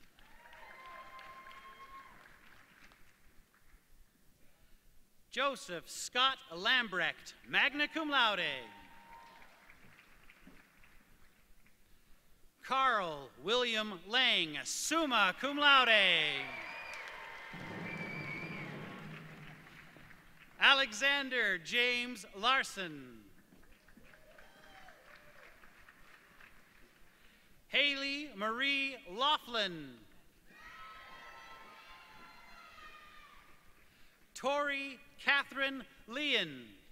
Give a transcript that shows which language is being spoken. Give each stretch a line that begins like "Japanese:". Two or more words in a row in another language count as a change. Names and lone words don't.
English: Joseph Scott Lambrecht,
Latin: magna cum laude.
English: Carl William Lang,
Latin: summa cum laude.
English: Alexander James Larson. Haley Marie Laughlin. Tori Catherine Leon.